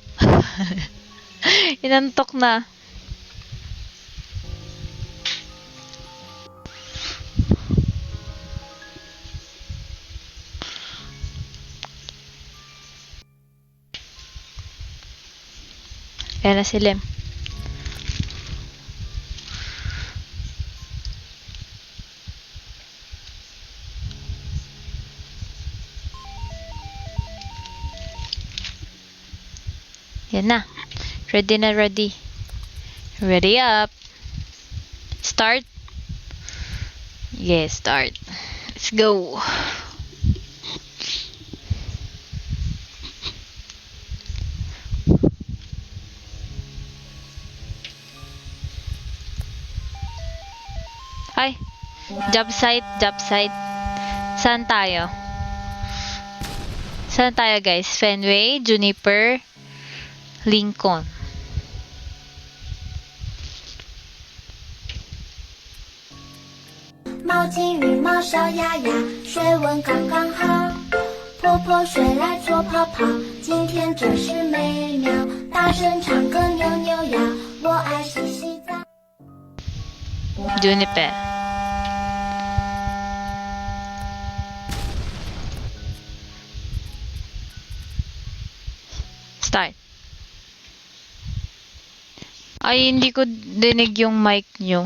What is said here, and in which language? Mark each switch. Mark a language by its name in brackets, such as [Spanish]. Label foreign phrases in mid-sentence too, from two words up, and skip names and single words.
[Filipino] Inantok na. Kaya na si Lem. Yan na. [English] Ready na ready. Ready up. Start. Yes, start. Let's go. Ay, job site, job site. [Filipino] Saan tayo? Saan tayo, guys? Fenway, Juniper, Lincoln. [Chinese] 猫金羽毛小鸭鸭，水温刚刚好。泼泼水来做泡泡，今天真是美妙。大声唱歌扭扭腰，我爱洗洗澡。 [English] Juniper. Start. [Filipino] Ay, hindi ko dinig yung mic nyo.